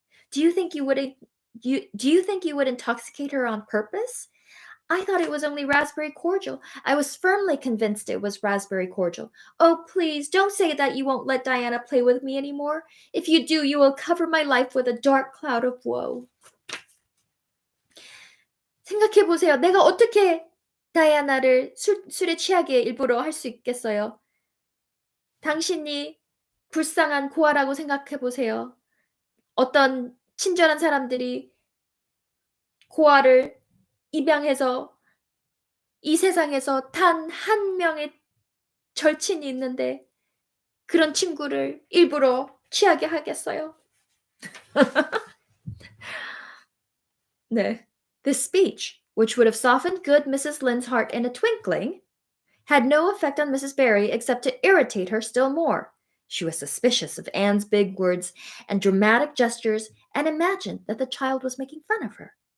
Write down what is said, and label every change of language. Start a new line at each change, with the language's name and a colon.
English: Do you think you think you would intoxicate her on purpose? I thought it was only raspberry cordial. I was firmly convinced it was raspberry cordial. Oh, please, don't say that you won't let Diana play with me anymore. If you do, you will cover my life with a dark cloud of woe.
Korean: 생각해 보세요. 내가 어떻게 다이아나를 술에 취하게 일부러 할 수 있겠어요? 당신이 불쌍한 고아라고 생각해 보세요. 어떤 친절한 사람들이 고아를 입양해서 이 세상에서 단 한 명의 절친이 있는데 그런 친구를 일부러 취하게 하겠어요? 네.
English: This speech, which would have softened good Mrs. Lynde's heart in a twinkling, had no effect on Mrs. Barry except to irritate her still more. She was suspicious of Anne's big words and dramatic gestures and imagined that the child was making fun of her.